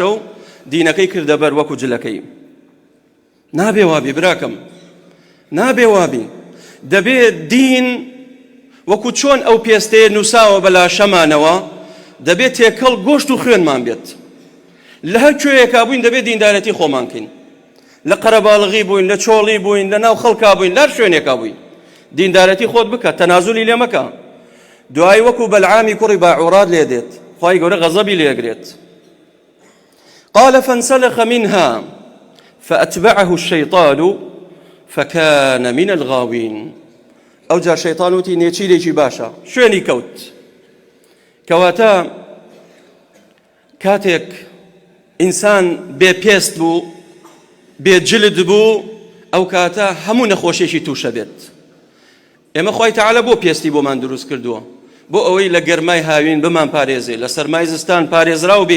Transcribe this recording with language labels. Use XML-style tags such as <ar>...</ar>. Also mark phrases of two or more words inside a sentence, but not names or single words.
<ckb>و دینەکەی کردە بەر وەکو جلەکەی نابێ وابی براکەم نابێ وابی دەبێت دین وەکو چۆن ئەو پێستەیە نووساوە بەلا شەمانەوە دەبێت تێکەڵ گۆشت و خوێنمان بێت لە هەر کوێیەکا بووین دەبێت دیندارەتی خۆمان کەین، لە قەرەباڵغی بووین، لە چۆڵی بووین، لە ناو خەڵکا بووین، لە هەر شوێنێکا بووین دیندارەتی خۆت بکە، تەنازولی لێ مەکە. دوای وەکو بەلعامی کوڕی باعوڕاد لێ دێت، خوای گەورە غەزەبی لێگرێت.</ckb> <ar>قال فانسلخ منها فأتبعه الشيطان فكان من الغاوين.</ar> <ckb>ئەو جا شەیطان وتی نێچیرێکی باشە، شوێنی کەوت. کەواتە کاتێک ئینسان بێپێست بوو، بێجلد بوو، ئەو کاتە هەموو نەخۆشیێکی تووشە بێت. ئێمە خوای تەعالە بۆ پێستی بۆمان دروست کردووە، بۆ ئەوەی لە گەرمای هاوین بمان پارێزێ، لە سەرمای زستان پارێزراو بین.</ckb>